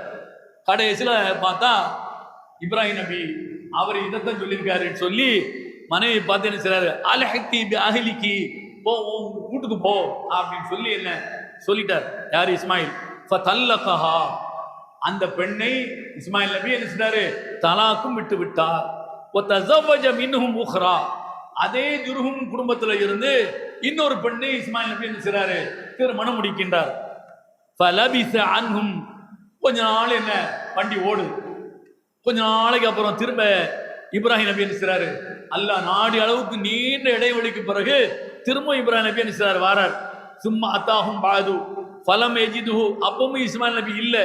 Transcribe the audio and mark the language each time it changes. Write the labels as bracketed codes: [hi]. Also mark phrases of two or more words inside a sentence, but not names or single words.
[ta] கடைசியில பார்த்தா இப்ராஹிம் நபி அவர் இதைத்தான் சொல்லியிருக்காருன்னு சொல்லி மனைவி பார்த்து என்ன செய்றாரு, [ar] الحقي أهلك, [ta] போ வீட்டுக்கு போ அப்படின்னு சொல்லி என்ன சொல்லிட்டார். யார், இஸ்மாயில். ஃபதல்லகஹா, அந்த பெண்ணை இஸ்மாயில் நபி என்ன செய்றாரு, தலாக்கும் விட்டு விட்டார். [ar] وتزوج منهم اخرى. [ta] அதே ஜுர்ஹும் குடும்பத்துல இருந்து இன்னொரு பெண்ணை இஸ்மாயில் நபி என்ன செய்றாரு, திருமணம் முடிக்கின்றார். [ar] فلبث عنهم, [ta] கொஞ்ச நாள் என்ன வண்டி ஓடுது. கொஞ்ச நாளைக்கு அப்புறம் திரும்ப இப்ராஹிம் நபி என்ன செய்றாரு, அல்லாஹ் நாடி அளவுக்கு நீண்ட இடைவெளிக்கு பிறகு திரும்ப இப்ராஹிம் நபி என்ன செய்றாரு, வாரார். [ar] ثم أتاهم بعد فلم يجده, [ta] அப்பவும் இஸ்மாயில் நபி இல்ல.